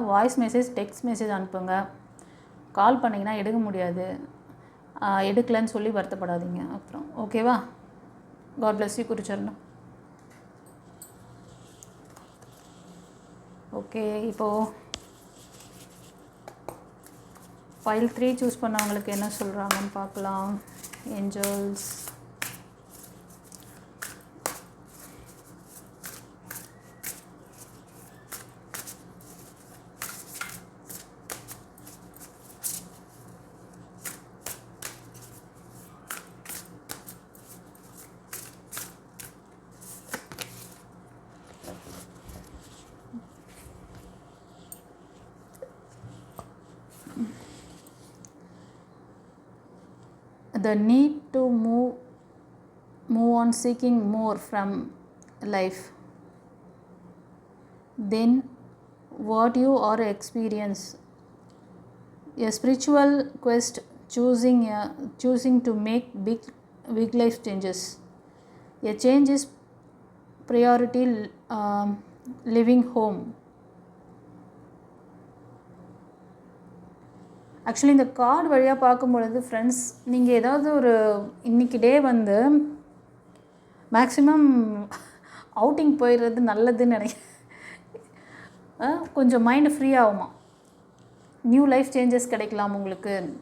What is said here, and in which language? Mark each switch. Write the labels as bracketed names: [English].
[Tamil] Voice message, text message அனுப்புங்க. கால் பண்ணிங்கன்னா எடுக்க முடியாது, எடுக்கலன்னு சொல்லி வருத்தப்படாதீங்க அப்புறம். ஓகேவா? [English] God bless you [Tamil] குருச்சரணம். ஓகே, இப்போது ஃபைல் 3 சூஸ் பண்ணவங்களுக்கு என்ன சொல்கிறாங்கன்னு பார்க்கலாம். [English] Angels, the need to move on, seeking more from life than what you are experience. A spiritual quest, choosing to make big life changes. A change is priority, leaving home. [Tamil] Actually இந்த card வழியாக பார்க்கும்பொழுது friends, நீங்கள் ஏதாவது ஒரு இன்றைக்கி டே வந்து maximum outing போயிடுறது நல்லதுன்னு நினைக்கிறேன். கொஞ்சம் மைண்டு ஃப்ரீ ஆகுமா, நியூ லைஃப் சேஞ்சஸ் கிடைக்கலாம் உங்களுக்கு.